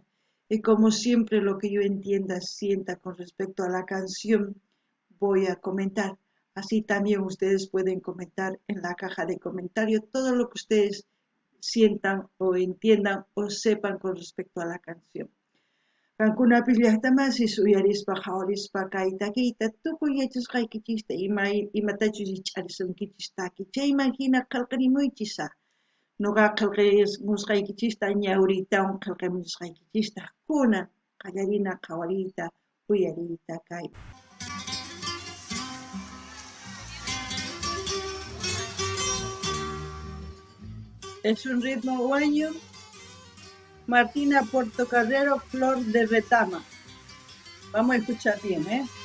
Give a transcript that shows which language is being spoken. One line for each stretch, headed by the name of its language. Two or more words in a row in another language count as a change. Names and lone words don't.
Spanish: Y como siempre lo que yo entienda, sienta con respecto a la canción, voy a comentar. Así también ustedes pueden comentar en la caja de comentarios todo lo que ustedes sientan o entiendan o sepan con respecto a la canción.
Quechua: Qankunapi llaqtamasis uyarispa hawarispa kay takiyta tukuy yachasqaykichista imatachus ich'arisunkichis taki chayman hina qillqarimuychisa. Nuqa qillqamusqaykichista ñawritawan qillqamusqaykichista kunan qallarina qhawariyta uyariyta kay.
Spanish: Es un ritmo guaño. Martina Portocarrero, Flor de Retama. Vamos a escuchar bien, ¿eh?